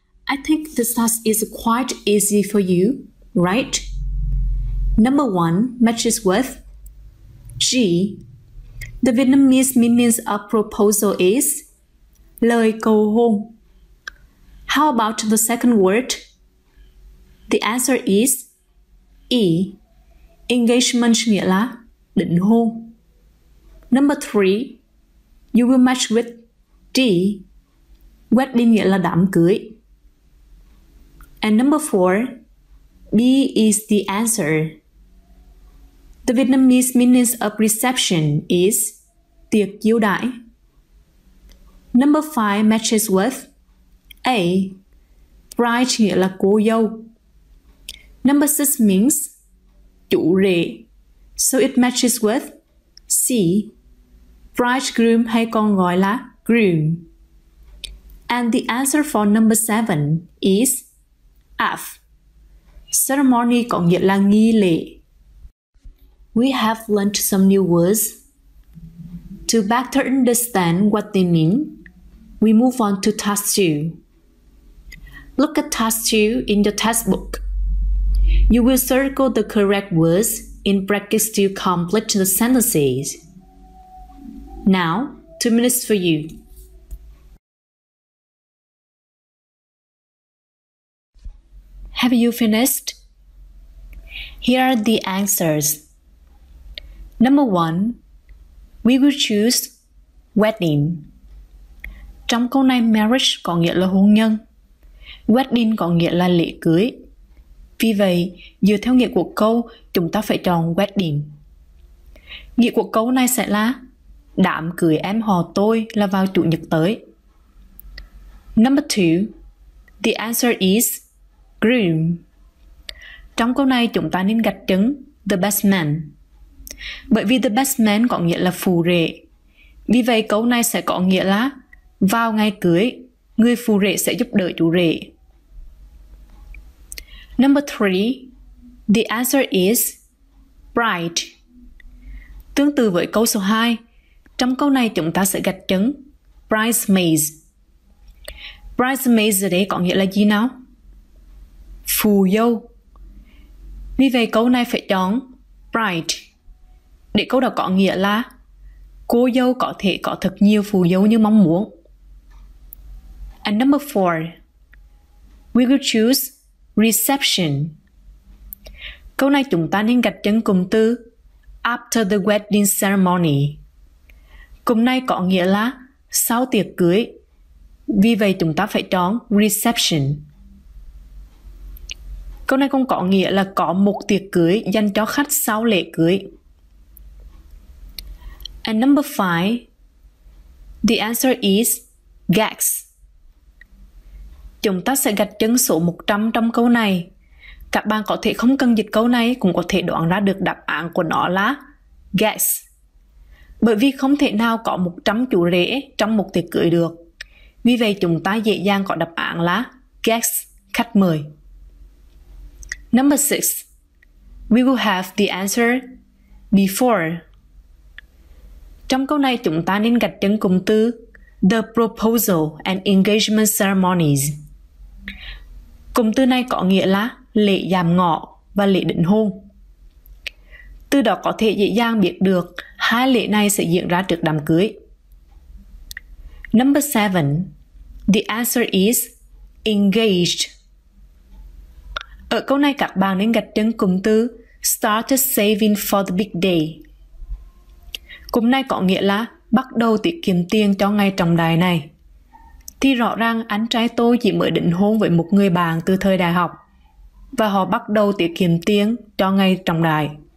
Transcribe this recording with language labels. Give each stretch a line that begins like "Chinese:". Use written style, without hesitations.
English: I think this task is quite easy for you, right? Number 1 matches with G. The Vietnamese meaning of proposal is
Vietnamese: lời cầu hôn.
English: How about the second word? The answer is E.
Vietnamese: Engagement nghĩa là định hôn.
English: Number 3, you will match with D.
Vietnamese: Wedding nghĩa là đám cưới.
English: And number 4, B is the answer. The Vietnamese meaning of reception is
Vietnamese: tiệc chiêu đãi.
English: Number 5 matches with A. Bride
Vietnamese: nghĩa là cô dâu.
English: Number 6 means
Vietnamese: chủ rể.
English: So it matches with C.
Vietnamese: Bridegroom hay còn gọi là groom.
English: And the answer for number 7 is F.
Vietnamese: Ceremony có nghĩa là nghi lễ.
English: We have learned some new words. To better understand what they mean, we move on to task 2. Look at task 2 in your textbook. You will circle the correct words in brackets to complete the sentences. Now, 2 minutes for you. Have you finished? Here are the answers. Number 1, we will choose wedding.
Vietnamese: Trong câu này marriage có nghĩa là hôn nhân. Wedding có nghĩa là lễ cưới. Vì vậy, dựa theo nghĩa của câu, chúng ta phải chọn wedding. Nghĩa của câu này sẽ là đám cưới em họ tôi là vào chủ nhật tới.
English: Number 2, the answer is groom.
Vietnamese: Trong câu này chúng ta nên gạch chân
English: the best man.
Vietnamese: Bởi vì the best man có nghĩa là phù rể. Vì vậy câu này sẽ có nghĩa là vào ngày cưới, người phù rể sẽ giúp đỡ chủ rể. Number 3, the answer is bride. Tương tự với câu số 2, trong câu này chúng ta sẽ gạch chân bridesmaids. Bridesmaids ở đây có nghĩa là gì nào? Phù dâu. Vì vậy câu này phải chọn bride. Để câu đó có nghĩa là cô dâu có thể có thật nhiều phù dâu như mong muốn.
English: And number 4, we will choose reception.
Vietnamese: Câu này chúng ta nên gạch chân cụm từ
English: after the wedding ceremony.
Vietnamese: Cụm này có nghĩa là sau tiệc cưới. Vì vậy chúng ta phải chọn reception. Câu này cũng có nghĩa là có một tiệc cưới dành cho khách sau lễ cưới.
English: And number 5, the answer is guests.
Vietnamese: Chúng ta sẽ gạch chân số 100 trong câu này. Các bạn có thể không cần dịch câu này cũng có thể đoán ra được đáp án của nó là guests. Bởi vì không thể nào có 100 chủ rể trong một tiệc cưới được. Vì vậy chúng ta dễ dàng có đáp án là guests, khách mời.
English: Number 6, we will have the answer before.
Vietnamese: Trong câu này chúng ta nên gạch chân cụm từ
English: the proposal and engagement ceremonies.
Vietnamese: Cụm từ này có nghĩa là lễ dạm ngõ và lễ định hôn. Từ đó có thể dễ dàng biết được hai lễ này sẽ diễn ra trước đám cưới.
English: Number 7, the answer is engaged.
Vietnamese: Ở câu này các bạn nên gạch chân cụm từ
English: started saving for the big day.
Vietnamese: Cụm này có nghĩa là bắt đầu tiết kiệm tiền cho ngày trọng đại này. Thì rõ ràng anh trai tôi chỉ mới đính hôn với một người bạn từ thời đại học và họ bắt đầu tiết kiệm tiền cho ngày trọng đại.